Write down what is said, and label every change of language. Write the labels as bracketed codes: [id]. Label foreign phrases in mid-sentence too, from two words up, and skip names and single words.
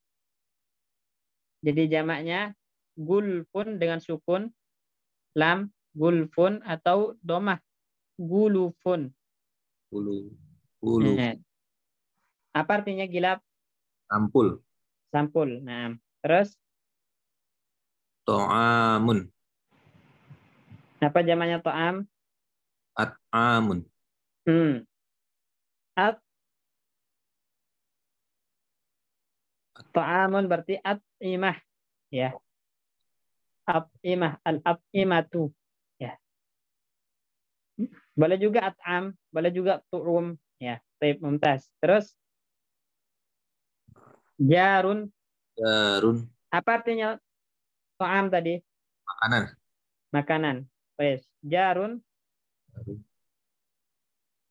[id] Jadi jamaknya gulfun dengan sukun lam, gulfun atau domah gulufun. gulu Apa artinya gilap? ampul Sampul. Nah, terus to'amun apa jamaknya to'am? at'amun At to'amun berarti at-imah. Ya. At-imah. Al-at-imatu. Ya. Boleh juga at'am. Boleh juga tu'um. Ya. Baik, mumtaz. Terus jarun. darun Apa artinya to'am tadi? makanan Makanan. Baik. Jarun.